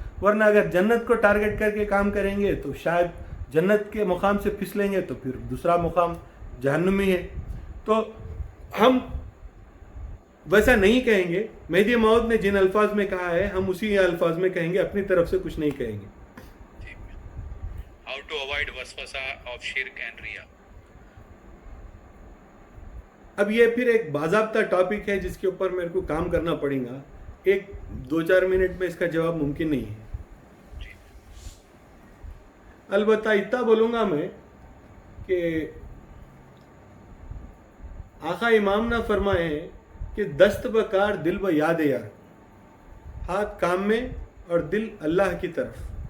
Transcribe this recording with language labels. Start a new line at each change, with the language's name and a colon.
Urdu: ورنہ اگر جنت کو ٹارگٹ کر کے کام کریں گے تو شاید جنت کے مقام سے پھسلیں گے تو پھر دوسرا مقام جہنمی ہے. تو ہم ویسا نہیں کہیں گے. مہدی موعود نے جن الفاظ میں کہا ہے ہم اسی الفاظ میں کہیں گے، اپنی طرف سے کچھ نہیں کہیں گے.
English: How to avoid وسوسہ of shirk and ریا؟
Urdu: اب یہ پھر ایک باضابطہ ٹاپک ہے جس کے اوپر میرے کو کام کرنا پڑے گا. ایک 2-4 منٹ میں اس کا جواب ممکن نہیں ہے. البتہ اتنا بولوں گا میں کہ آقا امام نے فرمائے ہیں کہ دست بکار دل ب یاد یار، ہاتھ کام میں اور دل اللہ کی طرف.